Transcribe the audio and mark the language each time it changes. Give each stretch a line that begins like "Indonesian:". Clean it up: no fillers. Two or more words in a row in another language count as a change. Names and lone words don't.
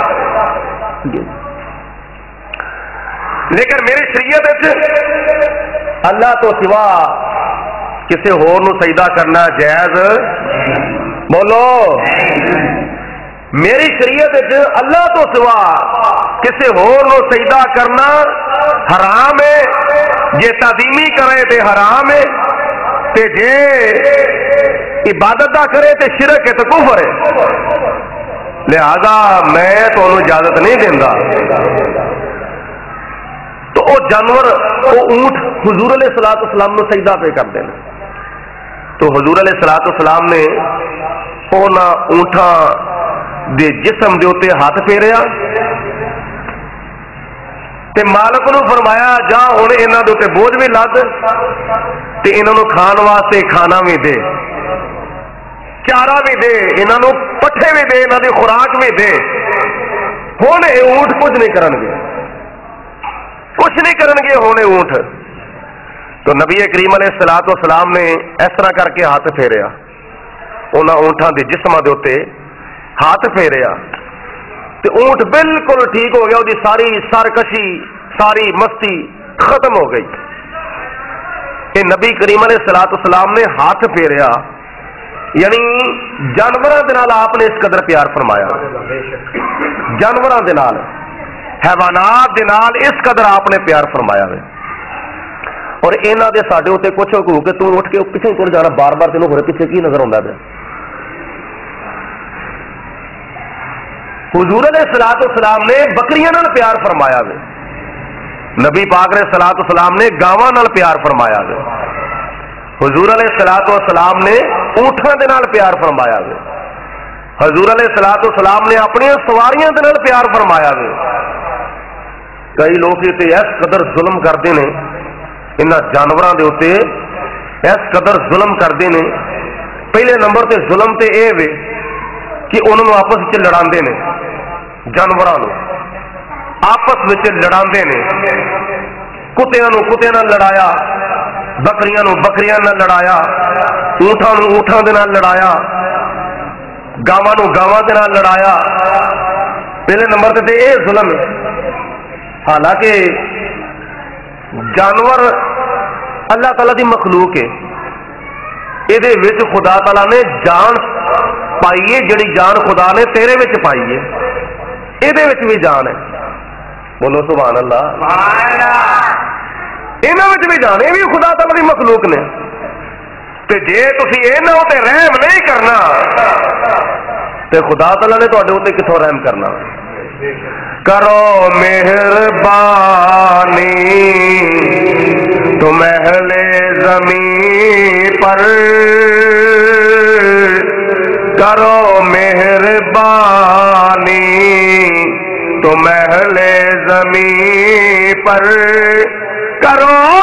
Punjabi: لیکن میری شریعت اللہ تو سوا کسی ہور نو سجدہ کرنا جائز بولو میری شریعت اللہ تو سوا کسی ہور نو سجدہ کرنا حرام ہے، جے تعظیمی کرے تے حرام ہے، تے جے عبادت دا کرے تے شرک ہے تے کفر ہے، لہذا میں تمہیں اجازت نہیں دینا۔ تو وہ جانور وہ اونٹ حضور علیہ الصلوۃ والسلام نو سجدہ پہ کرتے ہیں، تو حضور علیہ الصلوۃ والسلام نے انہاں اونٹاں دے جسم دے اوتے ہاتھ پھیریا تے مالک نو فرمایا جا ہن انہاں دے اوتے بوجھ بھی لد تے انہاں نو کھان واسطے کھانا بھی دے، چارہ بھی دے، انہاں نو پٹھے بھی دے، انہاں دی خوراک بھی دے۔ ہن اے اونٹ کچھ نہیں کرن گے، کچھ نہیں کرن گے ہن اے اونٹ۔ تو نبی کریم علیہ الصلوۃ والسلام نے اس طرح کر کے ہاتھ پھیریا، انہاں اونٹاں دے جسماں دے اوتے ہاتھ پھیریا تے اونٹ بالکل ٹھیک ہو گیا، وہ ساری سرکشی ساری مستی ختم ہو گئی۔ کہ نبی کریم علیہ الصلوۃ والسلام نے ہاتھ پھیریا، یعنی جانوراں دے نال آپ نے اس قدر پیار فرمایا، جانوراں دے نال حیوانات دے نال اس قدر آپ نے پیار فرمایا ہے۔ اور انہاں دے ساڈے اوتے کچھ ہو کہ تو اٹھ کے پیچھے ٹر جانا، بار بار تینوں ہورے پیچھے کی نظر آوندا پیا۔ حضور علیہ الصلوۃ والسلام نے بکریاں نال پیار فرمایا ہے، نبی پاک علیہ الصلوۃ والسلام نے گاواں نال پیار فرمایا ہے، حضور علیہ الصلوۃ والسلام نے اونٹاں دے نال پیار فرمایا ہے، حضور علیہ الصلوۃ والسلام نے اپنی سواریاں دے نال پیار فرمایا ہے۔ کئی لوگ تے اس قدر ظلم کرتے ہیں انہاں جانوراں دے اوتے،
Urdu: اس قدر ظلم کرتے ہیں۔
Punjabi: پہلے نمبر تے ظلم تے اے وے کہ انہوں نے آپس وچ لڑاندے نے، جانوراں نو آپس وچ لڑاندے نے، کتیاں نو کتیاں نال لڑایا، بکریاں نو بکریاں نال لڑایا، اونٹاں نو اونٹاں دے نال لڑایا، گاواں نو گاواں دے نال لڑایا۔ پہلے نمبر تے اے ظلم ہے۔ حالانکہ جانور اللہ تعالیٰ دی مخلوق ہے، یہ وچ خدا تعالیٰ نے جان پائی ہے، جڑی جان خدا نے تیرے وچ پائی ہے یہ بھی جان ہے۔ بولو سبحان اللہ، یہاں بھی جان، یہ بھی خدا تعالیٰ دی مخلوق نے۔ تے جے تسی انہاں تے رحم نہیں کرنا تے خدا تعالیٰ نے تواڈے اوتے کتھوں رحم کرنا؟
Urdu: کرو مہربانی تم اہل زمین پر، کرو مہربانی تم اہل زمین پر، کرو